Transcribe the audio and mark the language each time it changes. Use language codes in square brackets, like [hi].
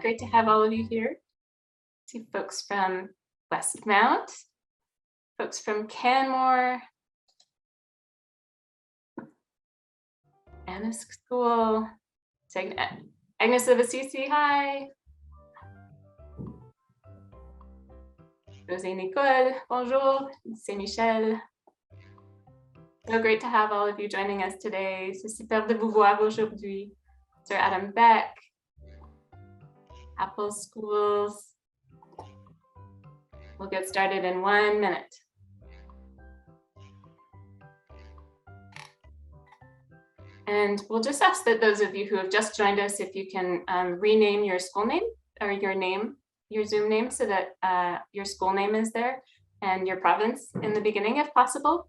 [en] Great to have all of you here. I see folks from Westmount, folks from Canmore, Anna School, Agnes of Assisi, hi. José Nicole, bonjour, Saint-Michel. So great to have all of you joining us today. [fr] C'est super de vous voir aujourd'hui. [en] Sir Adam Beck, Apple Schools. We'll get started in 1 minute. And we'll just ask that those of you who have just joined us, if you can rename your school name or your name, your Zoom name, so that your school name is there and your province in the beginning, if possible.